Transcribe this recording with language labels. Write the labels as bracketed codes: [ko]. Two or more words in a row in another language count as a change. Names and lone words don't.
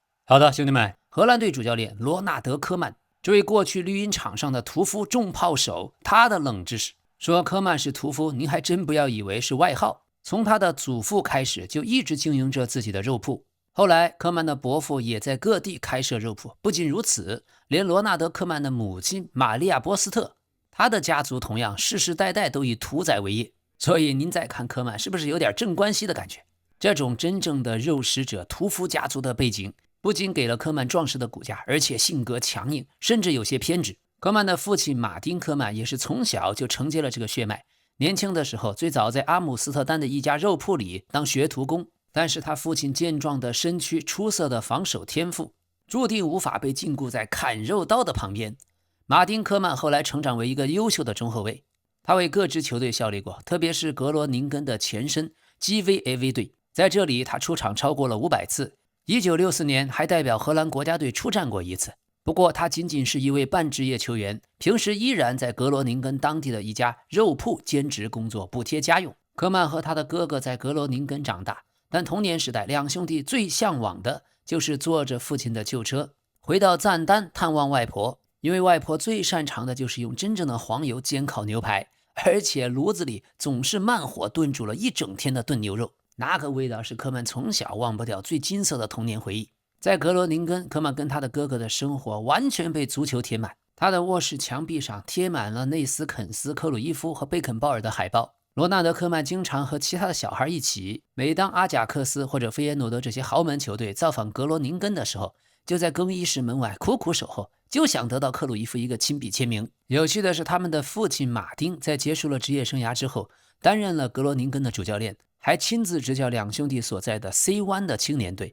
[zh] 好的，兄弟們，荷蘭隊主教練羅納德·科曼，這位過去綠茵場上的屠夫重炮手，他的冷知識說科曼是屠夫，您還真不要以為是外號，從他的祖父開始就一直經營着自己的肉鋪。後來科曼的伯父也在各地開設肉鋪，不僅如此，連羅納德·科曼的母親瑪利亞·波斯特，他的家族同樣世世代代都以屠宰為業。所以您再看科曼，是不是有點鎮關西的感覺？這種真正的肉食者屠夫家族的背景，不僅給了科曼壯實的骨架，而且性格強硬，甚至有些偏執。科曼的父親馬丁·科曼也是從小就承接了這個血脈，年輕的時候最早在阿姆斯特丹的一家肉鋪裡當學徒工，但是他父親健壯的身軀、出色的防守天賦，注定無法被禁锢在砍肉刀的旁邊。馬丁·科曼後來成長為一個優秀的中後衛，他為各支球隊效力過，特別是格羅寧根的前身 GVAV 隊，在這裡他出場超過了500次。1964年還代表荷蘭國家隊出戰過一次。不過他僅僅是一位半職業球員，平時依然在格羅寧根當地的一家肉鋪兼職工作，補貼家用。科曼和他的哥哥在格羅寧根長大，但童年時代兩兄弟最向往的就是坐着父親的舊車回到贊丹探望外婆，因為外婆最擅長的就是用真正的黄油煎烤牛排，而且爐子裡總是慢火炖煮了一整天的炖牛肉，那个味道是科曼从小忘不掉最金色的童年回憶。在格罗宁根，科曼跟他的哥哥的生活完全被足球填满，他的卧室墙壁上貼滿了內斯肯斯、克魯伊夫和貝肯鮑爾的海報。羅納德·科曼經常和其他的小孩一起，每當阿賈克斯或者費耶諾德這些豪門球隊造訪格羅寧根的時候，就在更衣室門外苦苦守候，就想得到克魯伊夫一個親筆簽名。有趣的是，他們的父親馬丁在結束了職業生涯之後，擔任了格羅寧根的主教練，還親自執教兩兄弟所在的 C1 的青年隊。